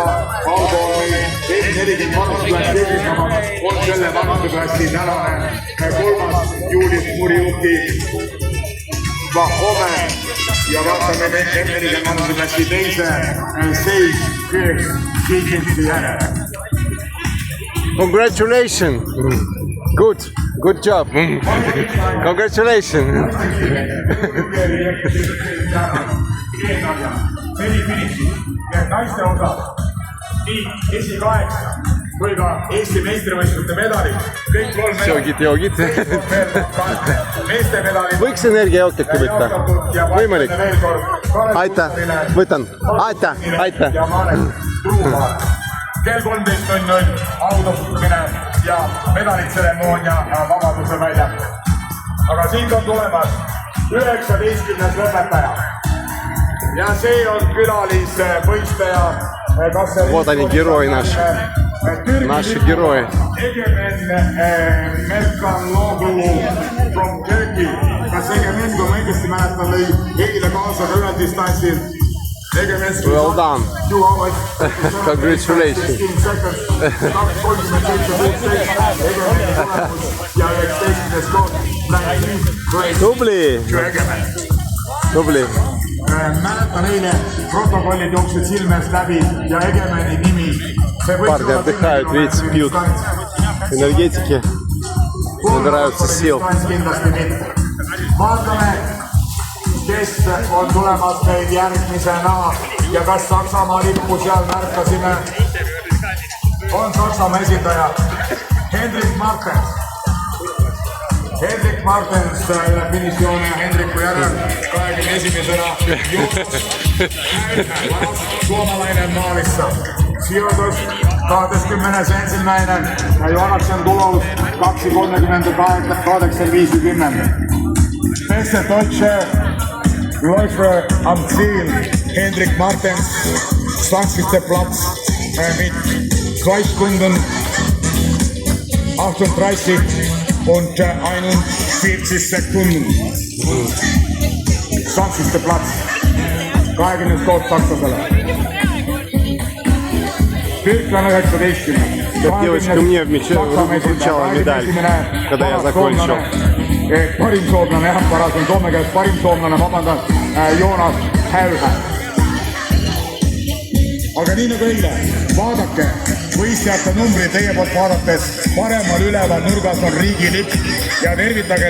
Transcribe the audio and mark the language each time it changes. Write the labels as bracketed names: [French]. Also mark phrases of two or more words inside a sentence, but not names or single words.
[Estonian] Aldo on meil 40 vanusklass esinema, on selle vanuseklassi tänane 3. Julius Muriuki Vahome ja vaatame M40 vanuseklassi teise Sage Higginsi järele. [English] Congratulations. Good job. Congratulations. [Estonian] Naiste osa, nii esikaheksa kui ka Eesti meistrivõistluste medalid, kõik 3 Joogid. meeste medalid. Võiks energiajookitki võtta? Võimalik? Aitäh, võtan. Aitäh. Kell 13.00 autostumine ja medalitseremoonia Vabaduse väljak. Aga siin on tulemas 19. lõpetaja. Ja see on külalisvõistleja. [Russian] Вот они, герои наши. Наши герои. [English] Egemen Merkanoglu from Turkey. [Estonian] Kas Egemen, kui ma õigesti mäletan, lõi eile kaasa üle distantsil. [English] Well done. Congratulations. [Estonian] Tubli. Mäletan eile protokollid jooksid silmest läbi ja Egemeni nimi. [Russian] Парни отдыхают, видите, пьют энергетики, набираются сил. [Estonian] Vaatame, kes on tulemas meil järgmisena ja kas Saksamaa lippu seal märkasime, on Saksamaa esindaja Hendrik Martens. Hendrik Martens üle finišijoone ja Hendriku järel 21-sena [Finnish] suomalainen maalissa. Sijoitus 21. Joonaksen tulos 2.38.50. [German] Beste Deutsche Läufer am Ziel Hendrik Martens 20. Platz mit 2 Stunden 38 und 41 Sekunden. [Estonian] 20. Platz 20 sakslasele. Türklane 19. [Russian] Девочка мне вручала медаль, когда я закончил. [Estonian] Parim soomlane, jah, parasim Soome käest parim soomlane, vabandan, Joonas Häyhä. aga nii nagu eile, vaadake, võistlejate numbrid teie poolt vaadates, paremal üleval nurgas on riigilipp ja tervitage